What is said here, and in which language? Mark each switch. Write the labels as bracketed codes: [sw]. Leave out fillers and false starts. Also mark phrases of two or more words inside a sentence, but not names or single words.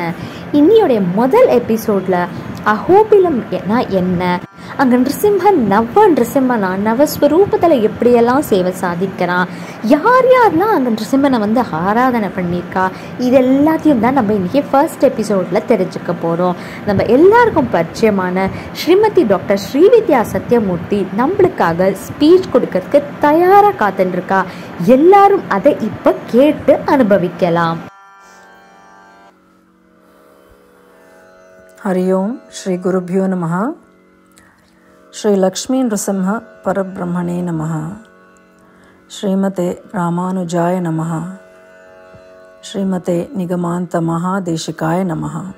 [ta] இன்னையோடைய முதல் எபிசோடில் அகோபிலம் என்ன, அங்கே நிருசிம்மன் நிருசிம்மனா நவஸ்வரூபத்தில் எப்படியெல்லாம் சேவை சாதிக்கிறான், யாரெல்லாம் அங்கே நிருசிம்மனை ஆராதனை பண்ணியிருக்கா, இது எல்லாத்தையும் தான் நம்ம இன்றைக்கி [en] first episode [ta] தெரிஞ்சுக்க போகிறோம். நம்ம எல்லாருக்கும் பரிச்சயமான ஸ்ரீமதி டாக்டர் ஸ்ரீவித்யா சத்யமூர்த்தி நம்மளுக்காக ஸ்பீச் கொடுக்கறதுக்கு தயாராக காத்துருக்கா. எல்லாரும் அதை இப்போ கேட்டு அனுபவிக்கலாம். [sa] हरि ओम श्री गुरुभ्यो नमः. श्री लक्ष्मी नृसिंह परब्रह्मणे नमः. श्रीमते रामानुजाय नमः. श्रीमते निगमान्त महादेशिकाय नमः.